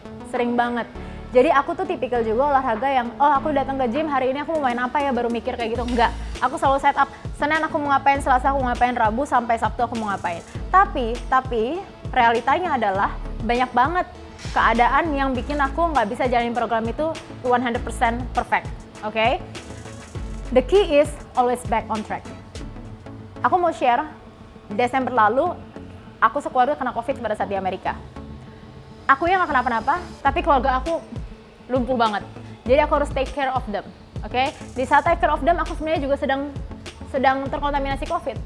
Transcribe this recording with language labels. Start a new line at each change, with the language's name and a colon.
Indonesian: Sering banget. Jadi aku tuh tipikal juga olahraga yang, aku datang ke gym hari ini aku mau main apa ya, baru mikir kayak gitu. Enggak, aku selalu set up, Senin aku mau ngapain, Selasa aku ngapain, Rabu sampai Sabtu aku mau ngapain. Tapi realitanya adalah banyak banget keadaan yang bikin aku nggak bisa jalanin program itu 100%
English: perfect, okay? The key is always back on track.
Indonesian: Aku mau share, Desember lalu, aku sekeluarga kena COVID pada saat di Amerika. Aku yang nggak kenapa-napa, tapi keluarga aku lumpuh banget. Jadi aku harus
English: take care of them,
Indonesian: oke? Di saat take care of them, aku sebenarnya juga sedang terkontaminasi COVID.